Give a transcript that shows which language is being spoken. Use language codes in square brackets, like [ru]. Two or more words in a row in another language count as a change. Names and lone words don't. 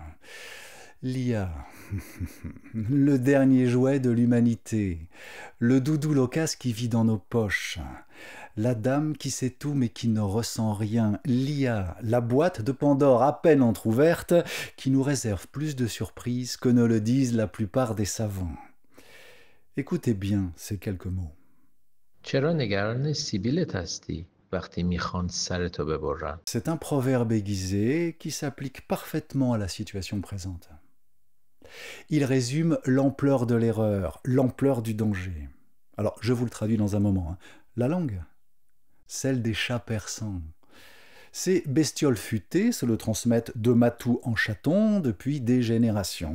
[fr] L'IA, le dernier jouet de l'humanité, le doudou loquace qui vit dans nos poches, la dame qui sait tout mais qui ne ressent rien, l'IA, la boîte de Pandore à peine entr'ouverte, qui nous réserve plus de surprises que ne le disent la plupart des savants. Écoutez bien ces quelques mots. [fa] چرا نگران سیبیلت هستی وقتی میخوان سرتو ببرن؟ [fr] C'est un proverbe aiguisé qui s'applique parfaitement à la situation présente. Il résume l'ampleur de l'erreur, l'ampleur du danger. Alors, je vous le traduis dans un moment. La langue, celle des chats persans. Ces bestioles futées se le transmettent de matou en chaton depuis des générations.